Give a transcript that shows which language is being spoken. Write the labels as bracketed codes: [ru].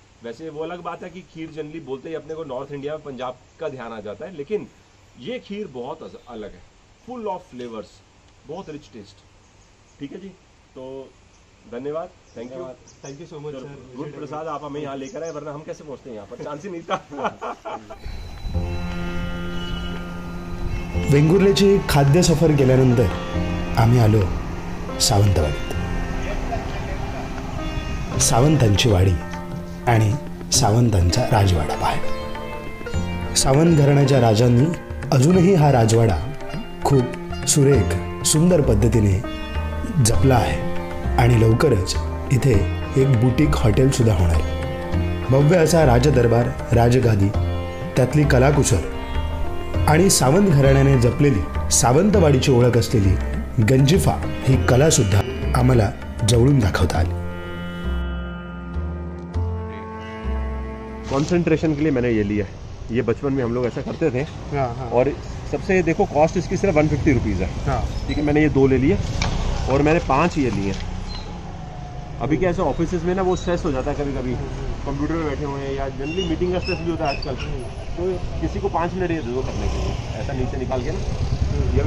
[hi] वैसे वो अलग बात है कि खीर जनरली बोलते ही अपने को नॉर्थ इंडिया में पंजाब का ध्यान आ जाता है, लेकिन ये खीर बहुत अलग है, [en] full of flavours, [hi] बहुत रिच टेस्ट। ठीक है जी, तो धन्यवाद, [en] Thank you so much sir. [hi] Good प्रसाद, आप हमें यहाँ लेकर आए, वरना हम कैसे पहुँचते हैं यहाँ पर, चांस ही नहीं था। [mr] वेंगुर्ल्याची खाद्य सफर केल्यानंतर आम्ही आलो सावंतवाडीत। सावंतांची वाडी आणि सावंतांचा राजवाडा पाहायला। सावंत घराण्याच्या राजांनी अजूनही हा राजवाडा खूप सुरेख सुंदर पद्धतीने जपला आहे आणि लवकरच इथे एक बुटीक हॉटेल सुद्धा होणार आहे। भव्य असा राजदरबार, राजगादी, त्यातली कलाकुसर आणि सावंत घराण्याने जपलेली सावंतवाडीची ओळख असलेली गंजिफा ही कला सुद्धा आम्हाला जवळून दाखवता आली। [hi] कंसंट्रेशन के लिए मैंने ये लिया है। ये बचपन में हम लोग ऐसा करते थे। हाँ हाँ और सबसे देखो कॉस्ट इसकी सिर्फ 150 रुपीज़ है। हाँ ठीक है, मैंने ये 2 ले लिए और मैंने 5 ये लिए। अभी क्या ऐसे ऑफिस में ना वो स्ट्रेस हो जाता है कभी कभी, कंप्यूटर में बैठे हुए हैं या जनरली मीटिंग का स्ट्रेस भी होता है आजकल, तो किसी को 5 मिनट ये दे दो करने के लिए, ऐसा नीचे निकाल के ना।